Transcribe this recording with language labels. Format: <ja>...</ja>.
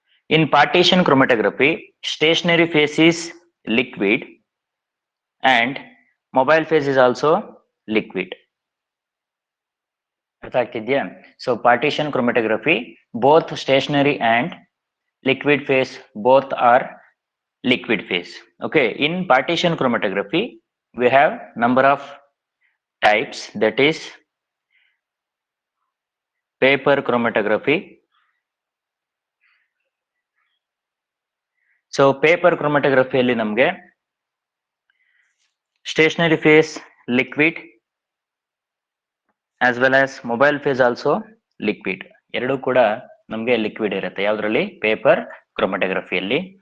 <en>In partition chromatography, stationary phase is liquid and mobile phase is also liquid.</en> <kn>ಅರ್ಥ ಆಗ್ತಿದ್ಯಾ?</kn> <en>So partition chromatography, both stationary and liquid phase both are liquid phase. Okay, in partition chromatography we have number of types, that is paper chromatography. So paper ಕ್ರೊಮ್ಯಾಟೋಗ್ರಫಿಯಲ್ಲಿ ನಮ್ಗೆ stationary phase liquid as well as mobile phase also liquid.</en> <kn>ಎರಡೂ ಕೂಡ ನಮ್ಗೆ liquid ಇರುತ್ತೆ. ಯಾವ್ದ್ರಲ್ಲಿ? Paper ಕ್ರೊಮ್ಯಾಟೋಗ್ರಫಿಯಲ್ಲಿ.</kn>